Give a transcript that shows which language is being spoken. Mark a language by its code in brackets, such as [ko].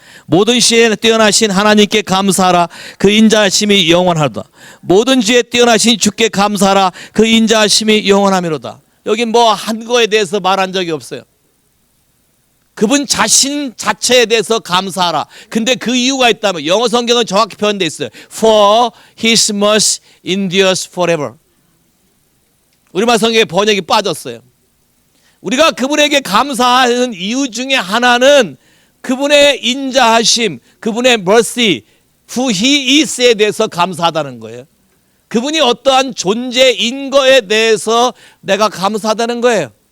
[ko] 모든 시에 뛰어나신 하나님께 감사하라. 그 인자하심이 영원하도다. 모든 지에 뛰어나신 주께 감사하라. 그 인자하심이 영원하미로다. 여기 뭐 한 거에 대해서 말한 적이 없어요. 그분 자신 자체에 대해서 감사하라. 근데 그 이유가 있다면 영어 성경은 정확히 표현되어 있어요. [en] For his mercy endures forever. [ko] 우리말 성경의 번역이 빠졌어요. 우리가 그분에게 감사하는 이유 중에 하나는 그분의 인자하심, 그분의 [en] mercy, who he is [ko] 에 대해서 감사하다는 거예요. 그분이 어떠한 존재인 거에 대해서 내가 감사하다는 거예요.